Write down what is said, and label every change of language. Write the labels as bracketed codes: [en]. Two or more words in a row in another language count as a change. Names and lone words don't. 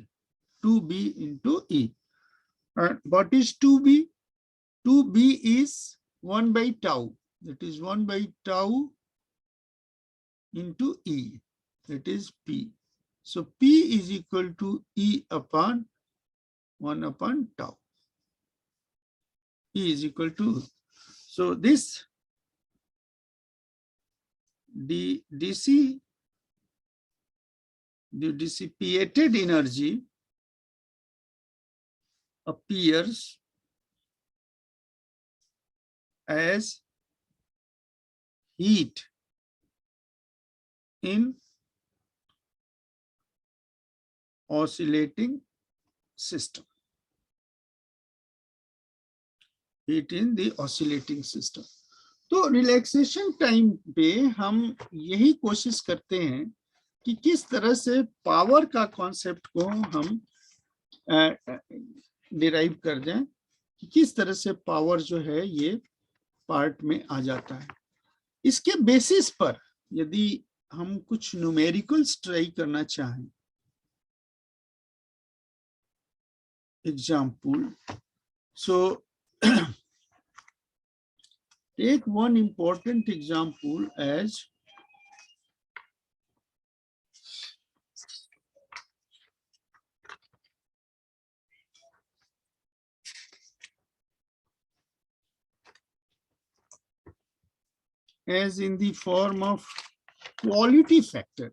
[en] 2B into E. And what is 2B? 2B is 1 by tau. That is 1 by tau into E. That is P. So P is equal to E upon 1 upon tau. E is equal to, so this the dissipated energy appears as heat in oscillating system. Heat in the oscillating system. [hi] तो [en] relaxation time [hi] पे हम यही कोशिश करते हैं कि किस तरह से पावर का कॉन्सेप्ट को हम डिराइव कर दें, कि किस तरह से पावर जो है ये पार्ट में आ जाता है. इसके बेसिस पर यदि हम कुछ [en] numericals try [hi] करना चाहें, एग्जाम्पल, सो [en] take one important example as in the form of quality factor.